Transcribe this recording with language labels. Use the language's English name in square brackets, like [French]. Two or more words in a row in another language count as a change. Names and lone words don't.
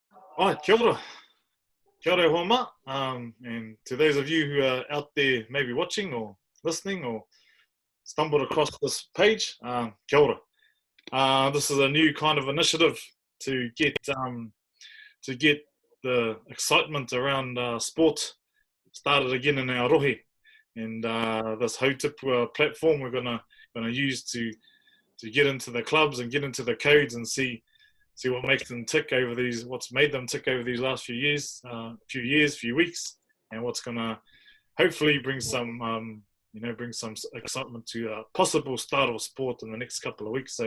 [Māori] Hi, kia ora. Kia ora homa. [English] And to those of you who are out there maybe watching or listening or stumbled across this page, [Māori] kia ora. [English] This is a new kind of initiative to get the excitement around sport started again in our rohe. And this Hautipua platform we're gonna use to get into the clubs and get into the codes and see what makes them tick over these, what's made them tick over these last few weeks, and what's gonna hopefully bring some excitement to a possible start of sport in the next couple of weeks.